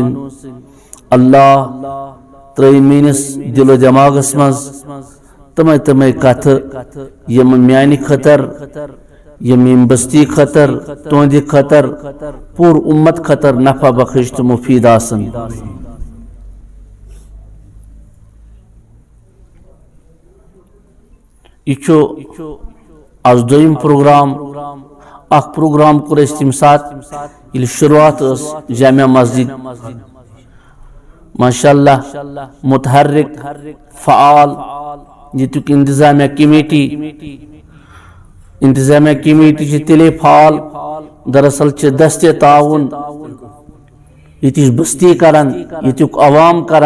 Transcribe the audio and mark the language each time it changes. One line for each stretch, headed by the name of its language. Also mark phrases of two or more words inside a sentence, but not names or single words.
Kashmiri: اللہ ترٛٲے میٲنِس دل و دٮ۪ماغس منٛز تمے کتھ یم میانہِ خٲطر، یم بستی خطر، تہنٛدِ خطر، پور امت خطر نفع بخش تہٕ مفید آسن. یہ آز دویم پروگرام. اخ پروگرام کور اس تم سات یل شروعات اس جامع مسجد. ماشاءاللہ متحرک فعال یتک انتظامیہ کمیٹی چھ تیلے فعال. دراصل چھ دست تعاون یتچ بستی کران، یتک عوام کران.